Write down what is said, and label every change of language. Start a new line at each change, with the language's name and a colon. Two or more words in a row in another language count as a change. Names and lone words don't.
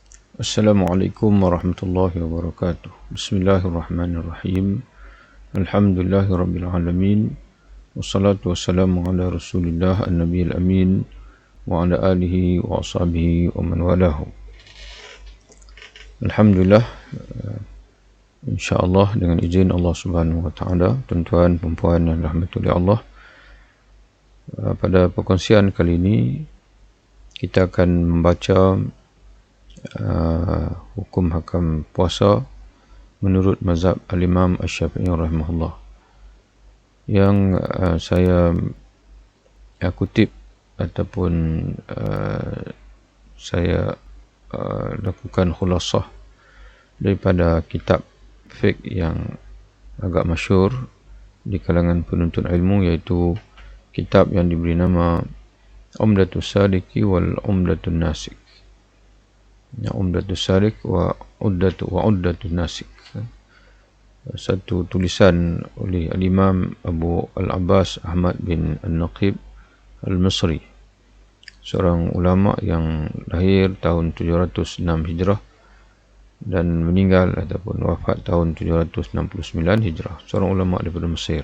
Arabic: السلام عليكم ورحمة الله وبركاته. بسم الله الرحمن الرحيم. الحمد لله رب العالمين. والصلاة والسلام على رسول الله النبي الأمين وعلى آله وأصحابه ومن والاه. Alhamdulillah,
Malay: insyaallah dengan izin Allah
Arabic: سبحانه وتعالى,
Malay: tuan-tuan dan puan yang dirahmati oleh Allah, pada perkongsian kali ini kita akan membaca hukum hakam puasa menurut mazhab al-Imam Asy-Syafi'i rahimahullah, yang saya kutip ataupun saya lakukan khulasah daripada kitab fiqh yang agak masyhur di kalangan penuntut ilmu, iaitu kitab yang diberi nama Umdatus Saliki wal Umdatun Nasik. Umdatus Salik wa Uddatun Nasik, satu tulisan oleh al-Imam Abu Al-Abbas Ahmad bin An-Naqib Al-Misri, seorang ulama yang lahir tahun 706 Hijrah dan meninggal ataupun wafat tahun 769 Hijrah, seorang ulama daripada Mesir.